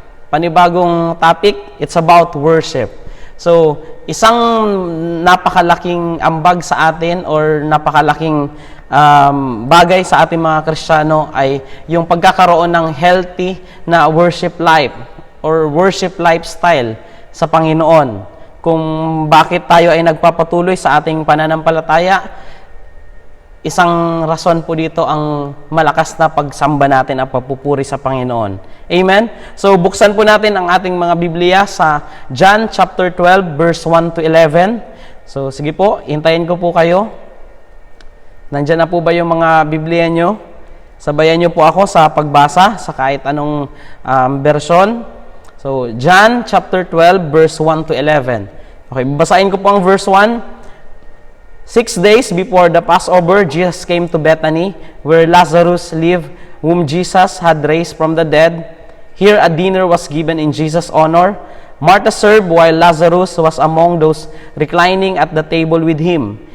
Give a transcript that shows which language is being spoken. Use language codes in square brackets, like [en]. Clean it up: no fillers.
[en] Panibagong topic, it's about worship. [tl] So, isang napakalaking ambag sa atin or napakalaking bagay sa ating mga Kristiyano ay yung pagkakaroon ng healthy na worship life or worship lifestyle sa Panginoon. Kung bakit tayo ay nagpapatuloy sa ating pananampalataya, isang rason po dito ang malakas na pagsamba natin at pagpupuri sa Panginoon. Amen? So, buksan po natin ang ating mga Biblia sa John chapter 12, verse 1 to 11. So, sige po, hintayin ko po kayo. Nandyan na po ba yung mga Biblia nyo? Sabayan nyo po ako sa pagbasa sa kahit anong version. So, John chapter 12, verse 1 to 11. Okay, basahin ko po ang verse 1. [en] 6 days before the Passover, Jesus came to Bethany, where Lazarus lived, whom Jesus had raised from the dead. Here a dinner was given in Jesus' honor. Martha served, while Lazarus was among those reclining at the table with him.